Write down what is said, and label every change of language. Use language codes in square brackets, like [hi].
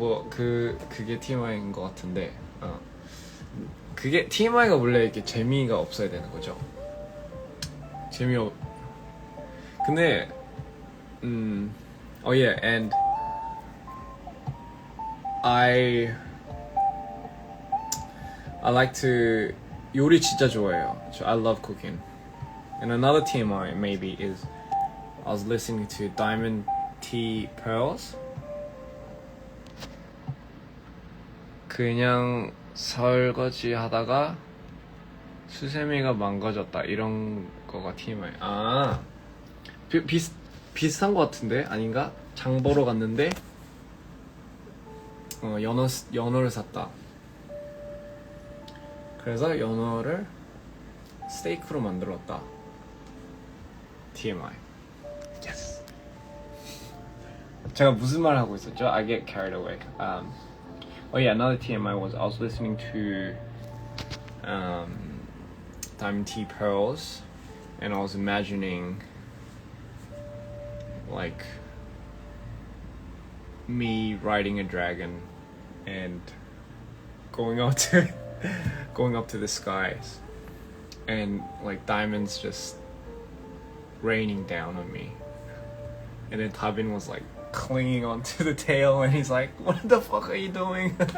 [ko] 그게 TMI인 것 같은데, 그게 TMI가 원래 이렇게 재미가 없어야 되는 거죠. 근데 [en] yeah, and I like to [ko] 요리 진짜 좋아해요. [en] I love cooking. And another TMI maybe is I was listening to Diamond Tea Pearls. [ko] 그냥 설거지 하다가 수세미가 망가졌다 이런 거가 TMI. 아 비슷한 거 같은데 아닌가? 장 보러 갔는데 연어를 샀다. 그래서 연어를 스테이크로 만들었다. [en] TMI. Yes. [ko] 제가 무슨 말 하고 있었죠? [en] I get carried away. Oh yeah, another TMI was I was listening to Diamond Tea Pearls, and I was imagining like me riding a dragon and going up to the skies, and like diamonds just raining down on me, and then Tabin was like clinging onto the tail, and he's like, "What the fuck are you doing?"